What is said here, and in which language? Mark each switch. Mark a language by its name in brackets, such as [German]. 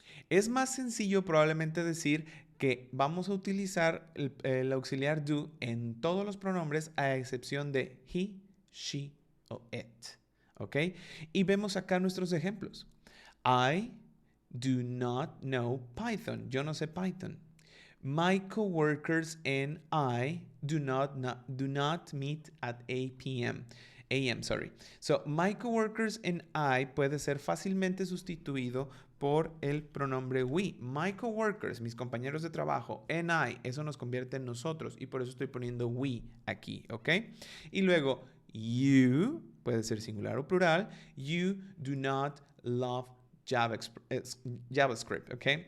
[Spanish] Es más sencillo probablemente decir que vamos a utilizar el auxiliar do en todos los pronombres a excepción de he, she o it. ¿Ok? Y vemos acá nuestros ejemplos. [English] I do not know Python. [Spanish] Yo no sé Python. [English] My coworkers and I do not meet at 8 p.m. AM, sorry. So, my coworkers and I [Spanish] puede ser fácilmente sustituido por el pronombre we. [English] My coworkers, [Spanish] mis compañeros de trabajo, and I, eso nos convierte en nosotros y por eso estoy poniendo we aquí, ¿ok? Y luego, you, puede ser singular o plural, [English] you do not love JavaScript, [Spanish] ¿ok?